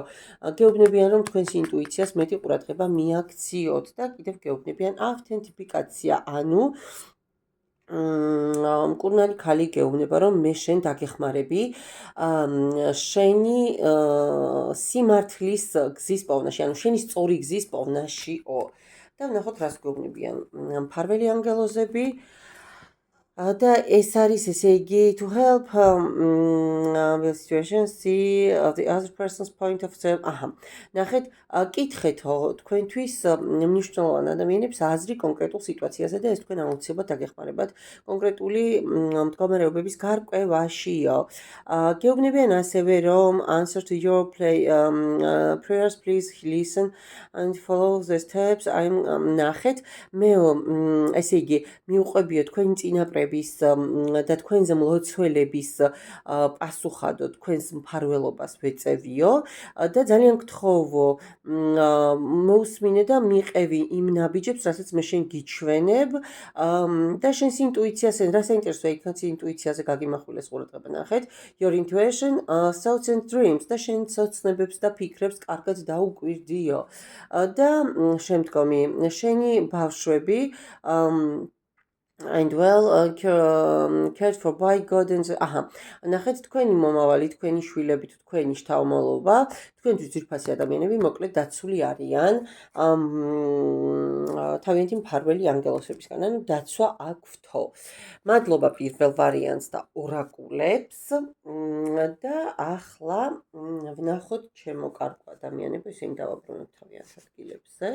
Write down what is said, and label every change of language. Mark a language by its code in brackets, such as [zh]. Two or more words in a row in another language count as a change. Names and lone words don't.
[ka] გეუბნებიან, რომ თქვენს ინტუიციას მეტი ყურადღება მიაქციოთ და კიდევ გეუბნებიან ავთენტიფიკაცია, ანუ მკურნალი ქალი გეუბნება, რომ მე შენ დაგეხმარები შენი სიმართლის გზის პოვნაში, ანუ შენი სწორი გზის პოვნაშიო. და ვნახოთ, რას გეუბნებიან მფარველი ანგელოზები. და ეს არის, ესე იგი, [en] to help the situation see the other person's point of view. [ka] აჰა. ნახეთ, კითხეთ თქვენთვის მნიშვნელოვან ადამიანებს აზრი კონკრეტულ სიტუაციაზე და ეს თქვენ აუცილებლად დაგეხმარებათ კონკრეტული მდგომარეობების გარკვევაშიო. გეუბნებიან ასევე, რომ [en] answer to your prayers, please listen and follow the steps. [ka] ნახეთ, მე ესე იგი, მიუყვებიო თქვენი წინაპრები და თქვენზე მლოცველების პასუხადო თქვენს მფარველობას ვეწევიო და ძალიან გთხოვო მოусმინე და მიყევი იმ ნაბიჯებს, რასაც მე შენ გიჩვენებ და შენს ინტუიციაზე, რა საინტერესოა იქაც ინტუიციაზე გაგიმახვილეს ყურადღება. ნახეთ, [en] your intuition, thoughts and dreams [ka] და შენ ცოცნებებს და ფიქრებს კარგად დაუკვირდიო და შემდგომი შენი ბავშვები [en] and well cared for by God and [ka] აჰა. ნახეთ, თქვენი მომავალი, თქვენი შვილები, თქვენი შთამომავლობა, თქვენთვის ძვირფასი ადამიანები მოკლედ დაცული არიან თავიანთი მფარველი ანგელოსებისგან, ანუ დაცვა აქვთო. მადლობა პირველ ვარიანტს და ორაკულებს და ახლა ვნახოთ ჩემო კარგო ადამიანებო, ისინი დავაბრუნოთ თავიანთ ადგილებზე.